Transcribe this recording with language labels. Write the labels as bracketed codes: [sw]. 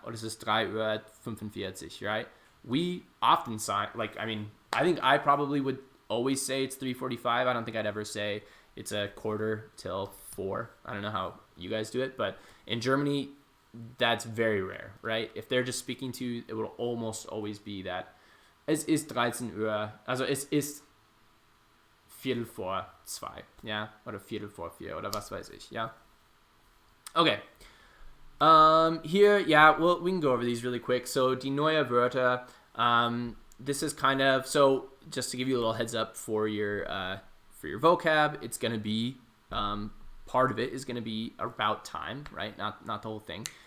[en] Or [de] es ist 3:45, [en] right? We often say, like, I think I probably would always say it's 3:45. I don't think I'd ever say it's a quarter till 4. I don't know how you guys do it, but in Germany, that's very rare, right? If they're just speaking to you, it will almost always be that [de] es ist 13 Uhr, also es ist Viertel vor 2, ja, oder Viertel vor 4 oder was weiß ich, ja. [en] Okay. Here, yeah, well, we can go over these really quick. So [de] die neue Wörter, [en] this is kind of, so just to give you a little heads up for your vocab, it's going to be, part of it is going to be about time, right? Not the whole thing.